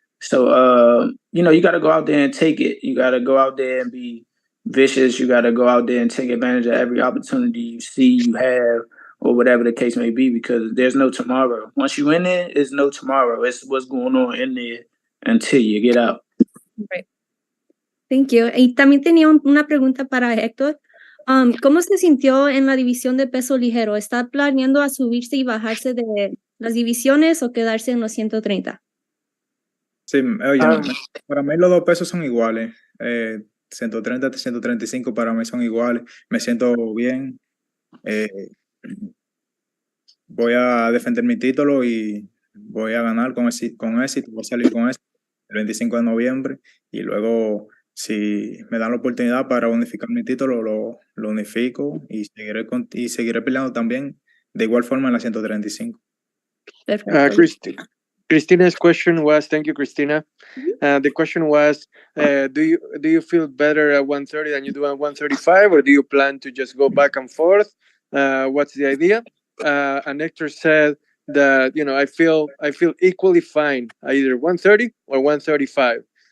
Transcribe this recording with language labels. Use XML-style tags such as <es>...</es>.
<en>So, you got to go out there and take it. You got to go out there and be vicious. You got to go out there and take advantage of every opportunity you see, you have, or whatever the case may be, because there's no tomorrow. Once you're in there, it's no tomorrow. It's what's going on in there until you get out. Right. Thank you.</en> <es>Y también tenía una pregunta para Hector. ¿Cómo se sintió en la división de peso ligero? ¿Está planeando a subirse y bajarse de las divisiones o quedarse en los 130? Sí, oye, para mí los dos pesos son iguales. 130 y 135 para mí son iguales. Me siento bien. Voy a defender mi título y voy a ganar con éxito. Voy a salir con éxito el 25 de noviembre y luego, si me dan la oportunidad para unificar mi título, lo unifico y seguiré peleando también de igual forma en la 135.</es> <en>Christina's question was, thank you, Christina. The question was, do you feel better at 130 than you do at 135, or do you plan to just go back and forth? What's the idea? And Hector said that, I feel equally fine at either 130 or 135.</en>